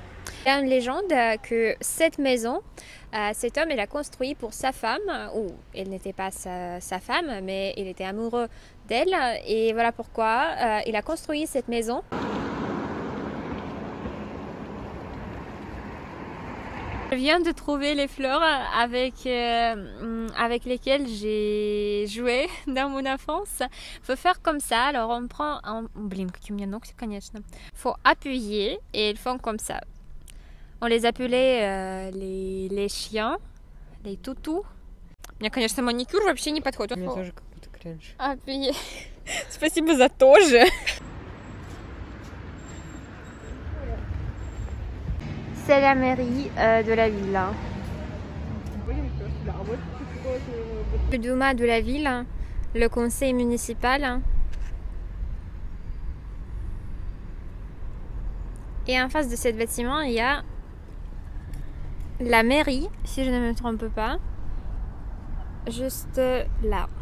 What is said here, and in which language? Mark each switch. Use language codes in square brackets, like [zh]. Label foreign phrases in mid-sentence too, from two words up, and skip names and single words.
[fr] Il y a une légende que cette maison, cet homme il a construit pour sa femme, ou elle n'était pas sa femme mais il était amoureux d'elle et voilà pourquoi il a construit cette maison. Je viens de trouver les fleurs avec lesquelles j'ai joué dans mon enfance. Faut faire comme ça. Alors on prend [ru] Блин, какие у меня ногти, конечно. [fr] Faut appuyer et ils font comme ça. On les appelait les chiens, les toutous. [ru] Мне, конечно, маникюр вообще не подходит. Мне тоже как-то кринж. Appuyer. Спасибо за тоже. [fr] C'est la mairie de la ville. Le Douma de la ville, le conseil municipal. Et en face de ce bâtiment, il y a la mairie, si je ne me trompe pas, juste là.